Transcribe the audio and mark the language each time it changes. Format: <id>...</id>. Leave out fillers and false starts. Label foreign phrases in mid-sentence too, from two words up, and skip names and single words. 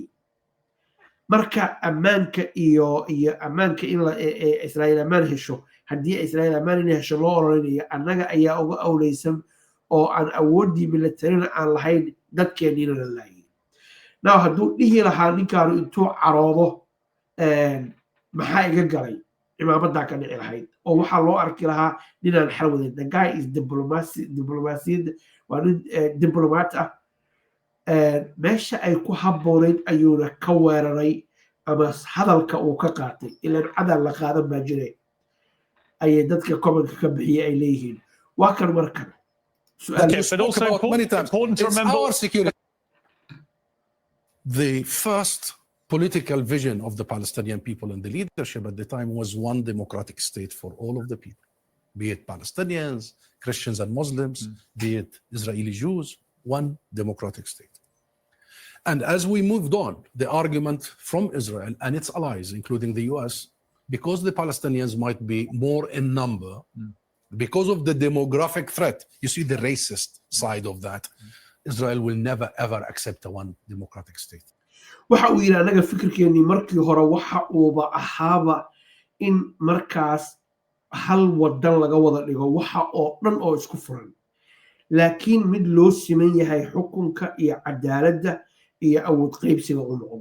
<so>marka ammaanka iyo ammaanka in Israa'iil ammaan hesho, haddii Israa'iil ammaan in hesho loo oranayo annaga ayaa uga awleysan oo aan awoodii militarina aan lahayn dadkeenniina la laayay. now hadduu dhihi lahaa ninkaanu intuu caroodo maxaa iga galay cimaamadaa ka dhici lahayd oo waxaa loo arki lahaa ninaan xal wadayn.</so> <en>The guy is</en> <so>diblomaasiyadda waa nin diblomaat ah. meesha ay ku habboonayd ayuuna ka weeraray ama hadalka uu ka qaatay ilaan cadal la qaadan baa jiray ayay dadka commentka ka bixiyay ay leeyihiin. waa kan markan</so> <en>Okay, but also many times. important to It's remember. our security. The first political vision of the Palestinian people and the leadership at the time was one democratic state for all of the people, be it Palestinians, Christians and Muslims, be it Israeli Jews, one democratic state. And as we moved on, the argument from Israel and its allies, including the US, because the Palestinians might be more in number, because of the demographic threat, you see the racist side of that, Israel will never ever accept a one democratic state.</en> <so>waxa uu yidhi anaga fikirkeennii markii hore waxa uuba ahaaba in markaas hal wadan laga wada dhigo waxa oo dhan oo isku furan laakiin mid loo siman yahay xukunka iyo cadaaladda iyo awood qaybsiga u noqdo.</so>